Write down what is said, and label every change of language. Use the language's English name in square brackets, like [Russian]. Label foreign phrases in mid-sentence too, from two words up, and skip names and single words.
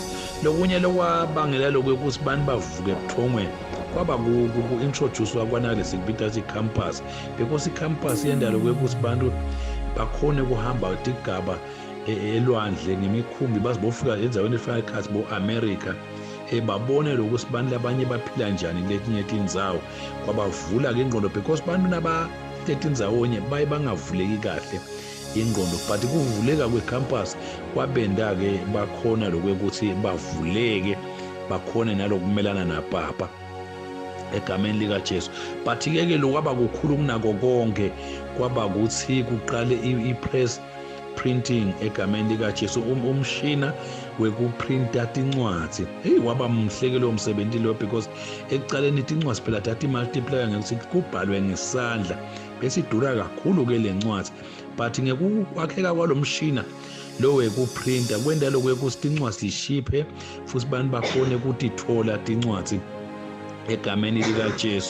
[Swati] Lokunye lokwabangela lokho ukuthi bantu bavuke ebuthongweni kwaba ku-introduce kwanale sikubita [English] campus because [Swati] icampus yendalo ukuthi bantu bakhone kuhamba igaba elwandle ngemikhumbi bazibofika enzaweni efana ekhathi bo-America babone lokuthi bantu labanye baphila njani letinye tindzawo. Kwabavula ke ingqondo because bantu nabatetindzawonye baye bangavuleki kahle ingqondo, but kuvuleka kwecampus kwabenda ke bakhona lokuthi bavuleke bakhone nalokumelana napapa egameni lika Jesu. But ke lokwaba kukhulu kunako konke kwaba ukuthi kuqale i- [English] press printing [Swati] egameni lika Jesu. Umshina wekuprinta tincwadi waba mhleke lo msebenzi lo because ekucaleni tincwadi phela thathi multiplier ngokuthi kubhalwe ngesandla bese idura kakhulu ke lencwadi. But ngekwakheka kwalomshina lo wekuprinta kwenda lokho ukuthi tincwadi zishiphe futhi abantu bakhone ukuthi thola tincwadi egameni lika Jesu.